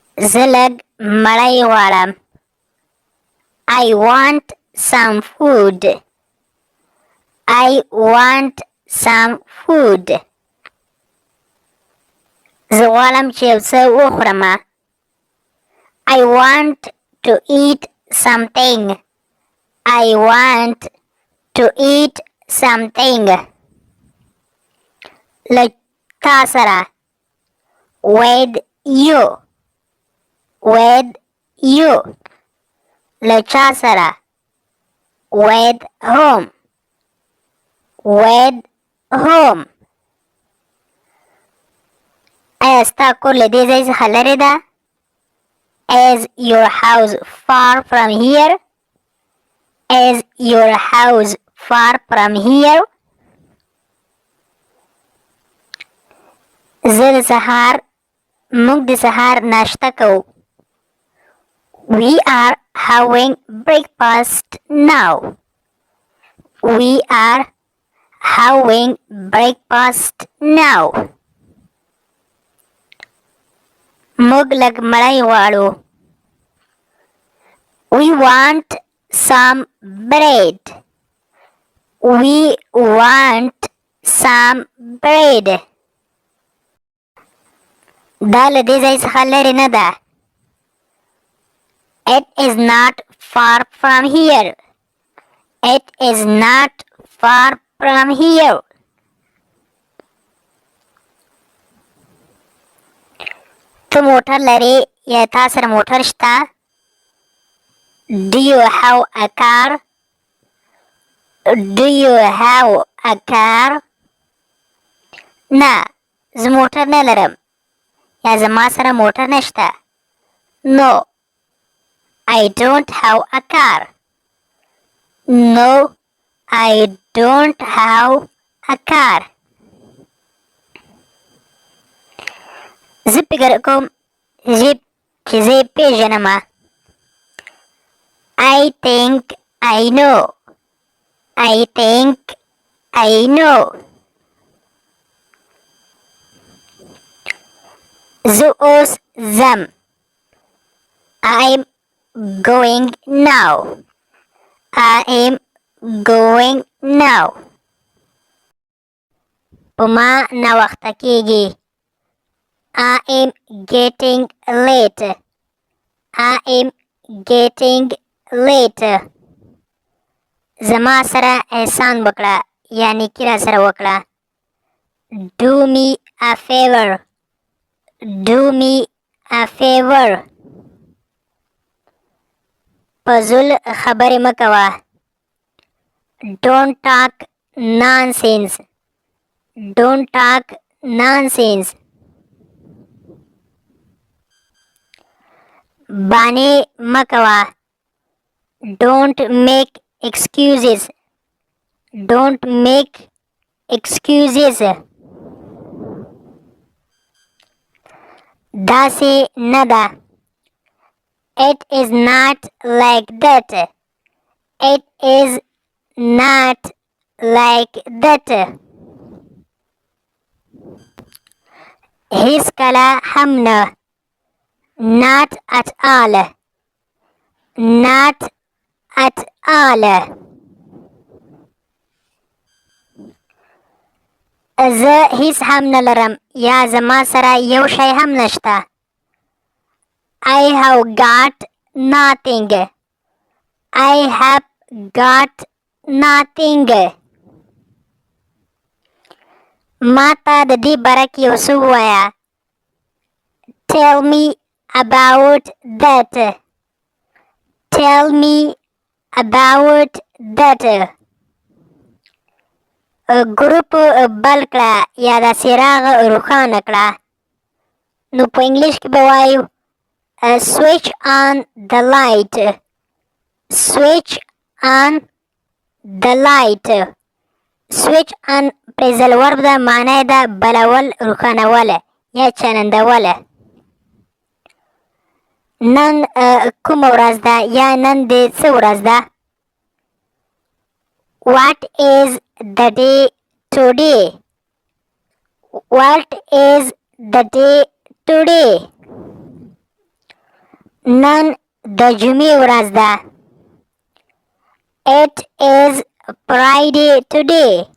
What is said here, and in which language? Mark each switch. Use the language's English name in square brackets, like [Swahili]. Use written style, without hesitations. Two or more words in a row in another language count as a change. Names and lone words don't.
[Pashto] زه لږ مړۍ غواړم. [English] I want some food. I want some food. [Pashto] زه غواړم چې یو څه وخورم. [English] I want to eat something. I want to eat something. [Pashto] له تا سره. [English] With you. With you. [Pashto] له چا سره. [English] With whom. With whom. [Pashto] ایا ستا کور له دې ځای څخه لرې ده؟ [English] Is your house far from here? Is your house far from here? [Pashto] زه د سهار موږ د سهار ناشته کوو. [English] We are having breakfast now. We are having breakfast now. [Pashto] موږ لږ مړۍ غواړو. [English] We want some bread. We want some bread. [Pashto] دا له دې ځای څخه لرې نه ده. [English] It is not far from here. It is not far from here. [Pashto] ته موټر لرې یا تا سره موټر شته؟ [English] Do you have a car? Do you have a car? [Pashto] نه زه موټر نه لرم یا زما سره موټر نشته. [English] No, I don't have a car. No, I don't have a car. [Pashto] زه فکر کوم چې زه یې پېژنم. [English] I think I know. I think I know. [Pashto] زه اوس ځم. [English] I'm going now. I am going now. [Pashto] په ما ناوخته کېږي. [English] I am getting late. I am getting late. [Pashto] زما سره احسان وکړه یا نیکي را سره وکړه. [English] Do me a favor. Do me a favor. [Pashto] په زل خبرې مه کوه. [English] Don't talk nonsense. Don't talk nonsense. [Pashto] بانې مه کوه. [English] Don't make excuses. Don't make excuses. [Pashto] داسې نه ده. [English] It is not like that. It is not like that. [Pashto] هیڅ کله هم نه. [English] Not at all. Not at all. [Pashto] زه هیڅ هم نه لرم یا زما سره یو شی هم نشته. [English] I have got nothing. I have got nothing. [Pashto] ما ته د دې باره کې یو څه ووایه. [English] Tell me about that. Tell me about that. [Pashto] ګروپ بل کړه یا د څراغ روښانه کړه. نو په انګلیش کې به وایو [English] switch on the light. Switch on the light. Switch on phrasal verb [Pashto] ده معنی ده بلول روښانول یا چلندول. نن کومه ورځ ده یا نن د څه ورځ ده؟ [English] What is the day today? What is the day today? [Pashto] نن د جمعې ورځ ده. [English] It is Friday today.